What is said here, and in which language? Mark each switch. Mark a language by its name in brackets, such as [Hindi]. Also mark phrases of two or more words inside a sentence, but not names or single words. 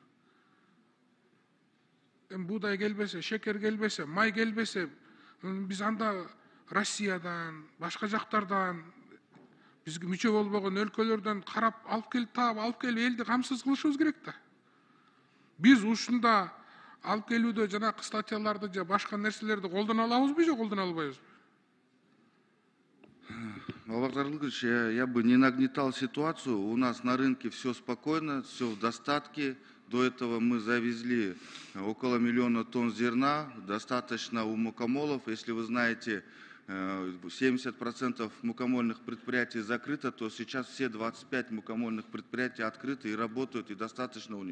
[Kyrgyz] Будай келбесе, шекер келбесе, май келбесе, биз анда Россиядан, башка жактардан, бизге мүчө болбогон өлкөлөрдөн карап алып келип таап, алып келип элди камсыз кылышыбыз керек да. Биз ушунда алып келүүдө жанакы статьяларды же башка нерселерди колдоно алабызбы же колдоно албайбызбы? Бабакар Ильич, [Russian] я бы не нагнетал ситуацию. У нас на рынке все спокойно, все в достатке. До этого мы завезли около 1 миллиона тонн зерна, достаточно у мукомолов. Если вы знаете, 70% мукомольных предприятий закрыто, то сейчас все 25 мукомольных предприятий открыты и работают, и достаточно у них.